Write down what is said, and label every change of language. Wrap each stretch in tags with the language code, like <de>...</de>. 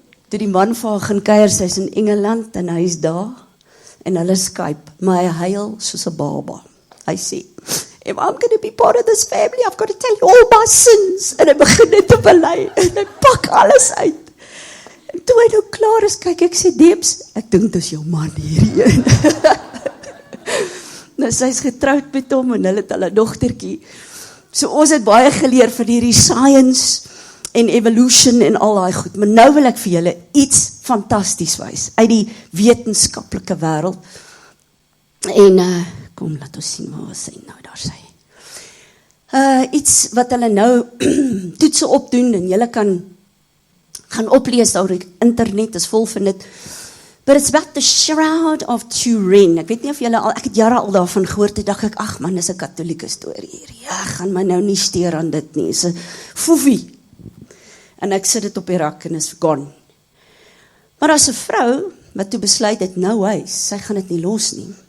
<af>Toe die man vir haar gaan kuier, sy is in Engeland, en hy is daar, en hulle Skype, maar hy huil soos 'n baba. Hy sê,</af> <en>if I'm going to be part of this family, I've got to tell you all my sins.</en> <af>En hy begin dit te bely, en hy pak alles uit. En toe hy nou klaar is, kyk, ek sê, Debs, ek dink dis jou man hierheen. Nou, sy is getroud met hom, en hulle het hulle dogtertjie. So ons het baie geleer van hierdie science, en evolution, en al daai goed. Maar nou wil ek vir julle iets fantasties wys, uit die wetenskaplike wêreld. En, kom, laat ons sien, waar was sy nou, daar sy. Iets wat hulle nou toetse opdoen, en julle kan gaan oplees daar op internet, is vol van dit.</af> <en>But it's about the Shroud of Turin.</en> <af>Ek weet nie of julle al, ek het jare al daarvan gehoord, en dacht ek, ag man, dis 'n katholieke storie hier. Ja, gaan my nou nie steur aan dit nie, is 'n foefie. En ek sit dit op die rak, en is gone. Maar as 'n vrou, wat toe besluit het, nou wys, sy gaan dit nie los nie.</af>